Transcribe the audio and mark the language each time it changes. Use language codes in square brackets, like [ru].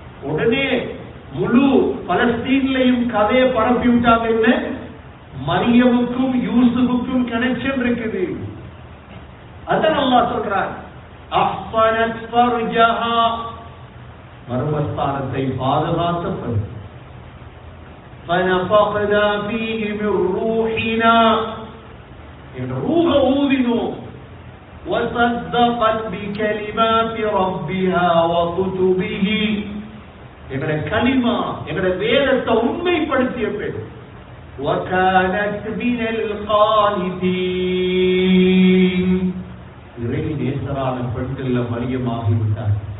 [ta] உடனே முழு பலஸ்தீன்லையும் கதையை பரப்பி விட்டாங்க. என்ன, மரியமுக்கும் யூசுஃபுக்கும் கனெக்ஷன் இருக்குது. அதான் அல்லாஹ் சொல்றார், [ar] அஹ்ஸனத் ஃபர்ஜஹா, [ta] மர்மஸ்தானத்தை பாதுகாத்த பெண். [ar] فنفخنا فيه من روحنا, [ta] என்ற ரூஹ ஊதினோம். [ar] وصدقت بكلمات ربها وكتبه, [ta] எங்கட கலிமா எங்கட வேதத்தை உண்மைப்படுத்திய பெண். [ar] وكانت من القانتين, [ta] இறை நேசரான பெண்கள்ல மரியமாகிவிட்டார்.